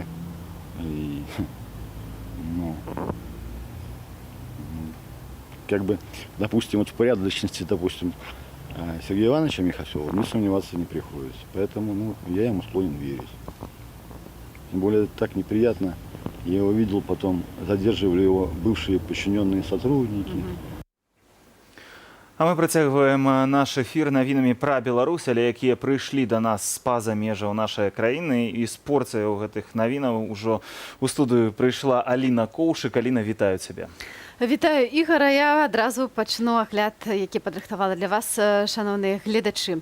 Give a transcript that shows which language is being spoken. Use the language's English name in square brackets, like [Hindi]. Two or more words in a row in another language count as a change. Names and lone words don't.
[Russian] И, ну, как бы, допустим, вот в порядочности, допустим, Сергея Ивановича Михасева мне сомневаться не приходится. Поэтому, ну, я ему склонен верить. Тем более, это так неприятно. Я его видел потом, задерживали его бывшие подчиненные сотрудники. [Belarusian] А мы працягваем наш эфир навінамі пра Беларусь, але якія прыйшлі да нас з-па-за межаў нашай краіны. І з порцыяў гэтых навінаў ужо ў студыю прыйшла Аліна Коўшык. Аліна, вітаю цябе. Вітаю, Ігора. Я адразу пачну агляд, які падрыхтавала для вас, шановныя гледачы.